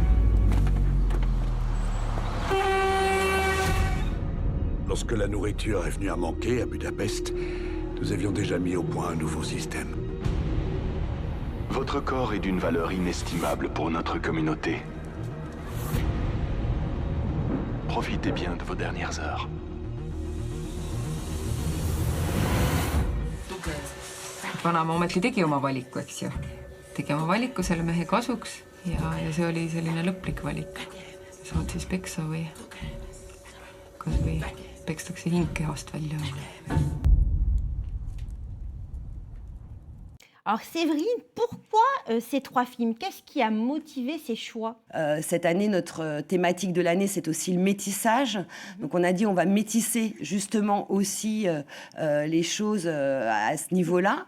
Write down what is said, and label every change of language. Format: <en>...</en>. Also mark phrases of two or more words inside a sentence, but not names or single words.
<fr>Lorsque la nourriture est venue à manquer à Budapest, nous avions déjà mis au point un nouveau système. Votre corps est d'une valeur inestimable pour notre communauté. Profitez bien de vos dernières heures.</fr> <et>vanaema ometi tegi oma valiku, eks ju. Tegi oma valiku selle mehe kasuks ja see oli selline lõplik valik. Saad siis peksa või pekstakse hing kehast välja.</et> <fr>Alors Séverine, pourquoi ces 3 films? Qu'est-ce qui a motivé ces choix? Cette année, notre thématique de l'année, c'est aussi le métissage. Donc on a dit on va métisser justement aussi les choses à ce niveau-là.</fr>